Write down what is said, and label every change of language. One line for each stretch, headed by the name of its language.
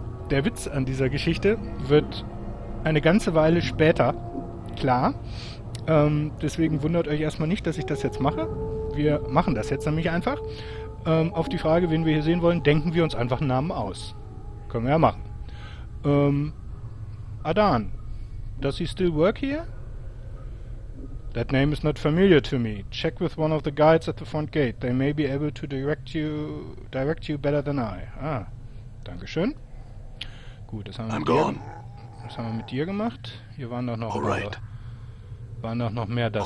German: Der Witz an dieser Geschichte wird eine ganze Weile später klar. Deswegen wundert euch erstmal nicht, dass ich das jetzt mache. Wir machen das jetzt nämlich einfach. Auf die Frage, wen wir hier sehen wollen, denken wir uns einfach einen Namen aus. Können wir ja machen.
English: Adan, does he still work here? That name is not familiar to me. Check with one of the guides at the front gate. They may be able to direct you better than I.
German: Ah, dankeschön. Gut, das haben wir mit dir gemacht. Hier waren doch noch mehr das.